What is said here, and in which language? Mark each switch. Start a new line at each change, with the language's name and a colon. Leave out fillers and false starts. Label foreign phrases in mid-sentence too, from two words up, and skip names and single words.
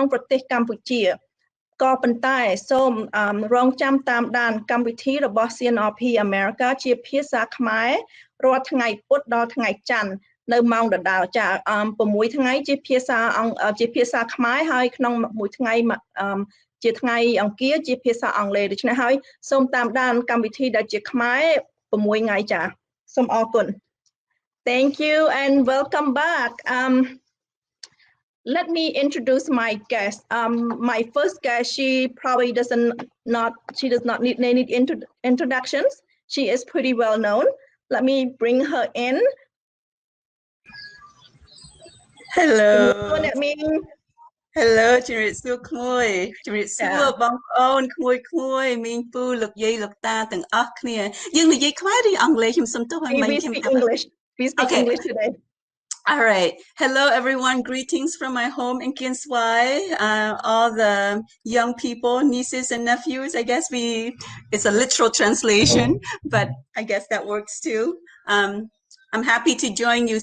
Khmer: ប្រទេសកម្ពុជាក៏ប៉ុន្តែសូមរងចាំតាមដានកម្មវិធីរបស់ cnrp America ជាភាសាខ្មែររាល់ថ្ងៃពុធដល់ថ្ងៃច័ន្ទនៅម៉ោងដដែលចា6ថ្ងៃជាភាសាខ្មែរហើយក្នុងមួយថ្ងៃជាថ្ងៃអង្គារជាភាសាអង់គ្លេសដូច្នេះហើយសូមតាមដានកម្មវិធីដែលជាខ្មែរ6ថ្ងៃចាសូមអរគុណ
English: Thank you and welcome back. Let me introduce my guest. My first guest, she does not need any introductions. She is pretty well known. Let me bring her in. Hello. Hello,
Khmer: ជំរាបសួរក្មួយជំរាបសួរបងប្អូនក្មួយមីងពូលោកយាយលោកតាទាំងអស់គ្នាយើងនិយាយខ្មែរឬអង់គ្លេសខ្ញុំសុំទោសហើយមិញខ្ញុំ
English: We speak English today. All right. Hello, everyone. Greetings from my home in Kien Swai. All the young people, nieces and nephews. I guess it's a literal translation, but I guess that works too. I'm happy to join you.